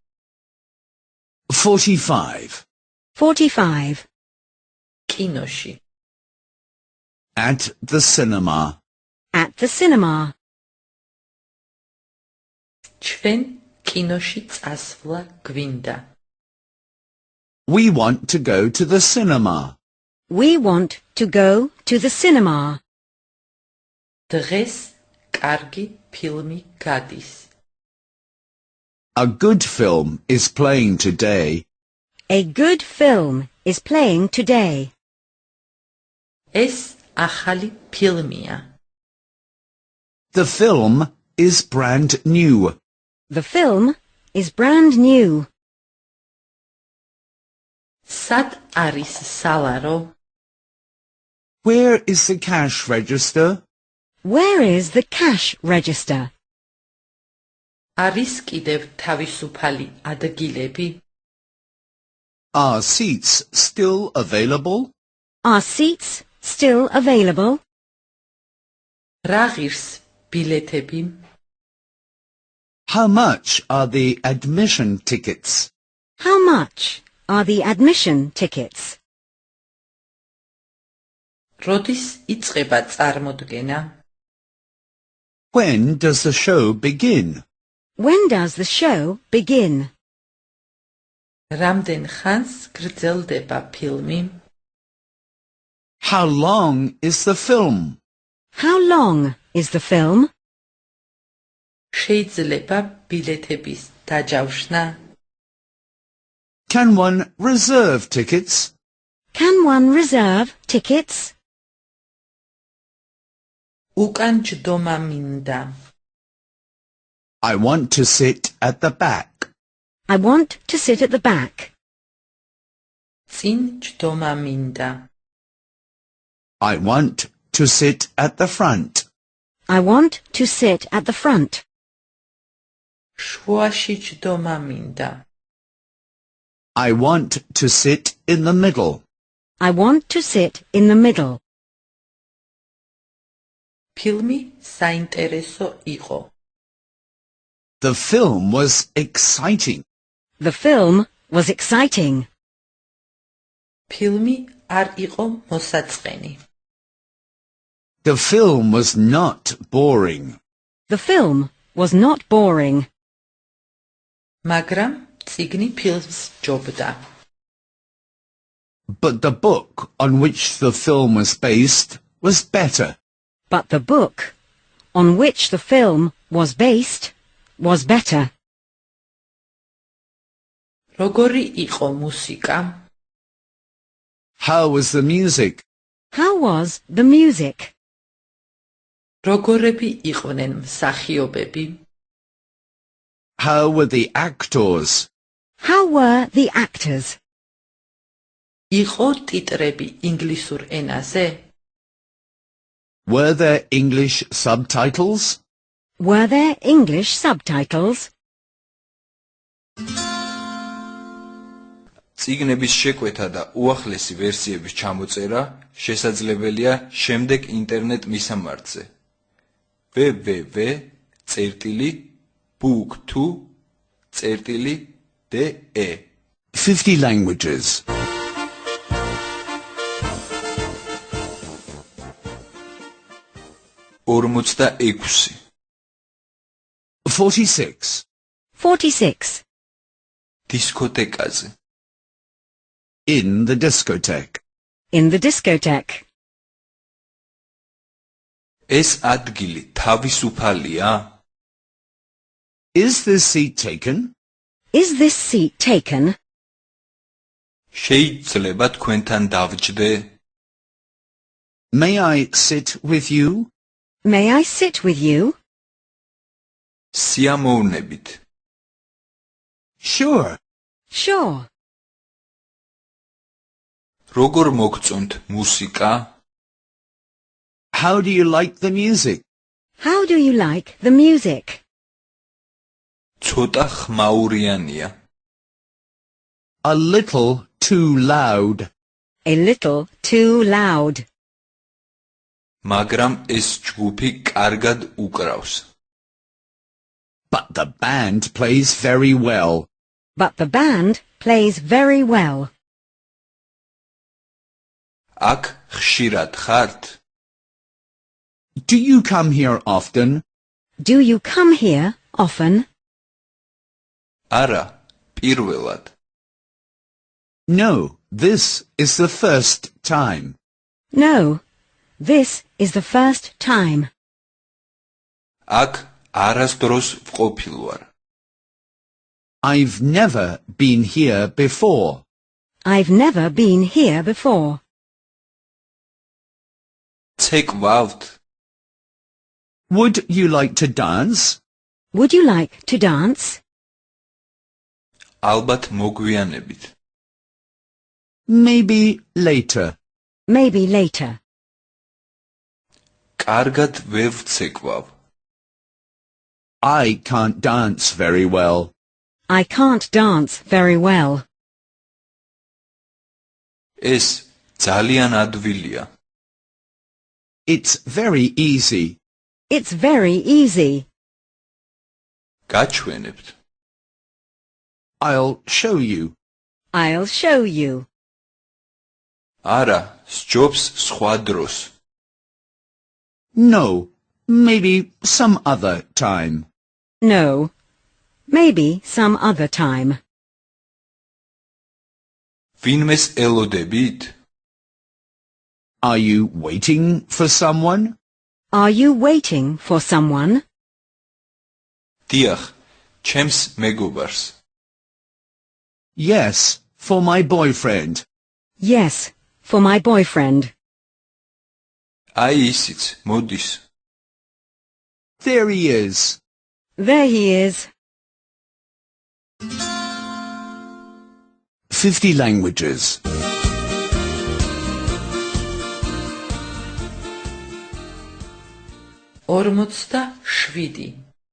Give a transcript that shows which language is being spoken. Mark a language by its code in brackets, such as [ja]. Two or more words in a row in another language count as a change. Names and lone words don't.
[en] 45. 45. [ka] კინოში [en] At the cinema. At the cinema. [ka] ჩვენ კინოში წასვლა გვინდა. [en] We want to go to the cinema. We want to go to the cinema. [ka] დღეს კარგი ფილმი გადის. [en] A good film is playing today. A good film is playing today. [ka] ეს ახალი ფილმია. [en] The film is brand new. The film is brand new. [ka] სად არის სალარო? [en] Where is the cash register? Where is the cash register? [ka] არის კიდევ თავისუფალი ადგილები? [en] Are seats still available? Are seats still available? [ka] რა ღირს ბილეთები? [en] How much are the admission tickets? How much are the admission tickets? [ka] როდის იწყება წარმოდგენა? [en] When does the show begin? When does the show begin? [ka] რამდენ ხანს გრძელდება ფილმი? [en] How long is the film? How long is the film? [ka] შეიძლება ბილეთების დაჯავშნა? [en] Can one reserve tickets? Can one reserve tickets? [ka] უკან ჯდომა მინდა. [en] I want to sit at the back. I want to sit at the back. [ka] წინ ჯდომა მინდა. [en] I want to sit at the front. I want to sit at the front. [ka] შუაში ჯდომა მინდა. [en] I want to sit in the middle. I want to sit in the middle. [ka] ფილმი საინტერესო იყო. [en] The film was exciting. The film was exciting. [ka] ფილმი არ იყო მოსაწყენი. [en] The film was not boring. The film was not boring. [ka] მაგრამ წიგნი ფილმს ჯობდა. [en] But the book on which the film was based was better. But the book on which the film was based was better. [ka] როგორი იყო მუსიკა? [en] How was the music? How was the music? [ka] როგორები იყვნენ მსახიობები? [en] How were the actors? How were the actors? [ka] იყო ტიტრები ინგლისურ ენაზე? [en] Were there English subtitles? Were there English subtitles? [ka] წიგნების შეკვეთა და უახლესი ვერსიების ჩამოწერა შესაძლებელია შემდეგ ინტერნეტ მისამართზე www.book2.de [en] 50 languages. 46 46. 46. [ka] დისკოთეკაზე [en] In the discotheque. In the discotheque. [ka] ეს ადგილი თავისუფალია? [en] Is this seat taken? Is this seat taken? [ka] შეიძლება თქვენთან დავჯდე? [en] May I sit with you? May I sit with you? [ka] სიამოვნებით. [en] Sure. Sure. [ka] როგორ მოგწონთ მუსიკა? [en] How do you like the music? How do you like the music? [ka] ცოტა ხმაურიანია. [en] A little too loud. A little too loud. [ka] მაგრამ ეს ჯგუფი კარგად უკრავს. [en] But the band plays very well. But the band plays very well. [ka] აქ ხშირად ხართ? [en] Do you come here often? Do you come here often? [ka] არა, პირველად. [en] No, this is the first time. No, this is the first time. [ka] აქ არასდროს ვყოფილვარ. [en] I've never been here before. I've never been here before. [ka] ცეკვავთ? [en] Would you like to dance? Would you like to dance? [ka] ალბათ მოგვიანებით. [en] Maybe later. Maybe later. [ka] კარგად ვერ ვცეკვავ. [en] I can't dance very well. I can't dance very well. [ka] ეს ძალიან ადვილია. [en] It's very easy. It's very easy. [ka] გაჩვენებთ. [en] I'll show you. I'll show you. [ka] არა, სჯობს სხვა დროს. [en] No, maybe some other time. No, maybe some other time. [ka] ვინმეს ელოდებით? [en] Are you waiting for someone? Are you waiting for someone? [ka] დიახ, ჩემს მეგობარს. [en] Yes, for my boyfriend. Yes, for my boyfriend. [ka] აი ისიც, მოდის. [en] There he is. There he is. 50 languages. 47.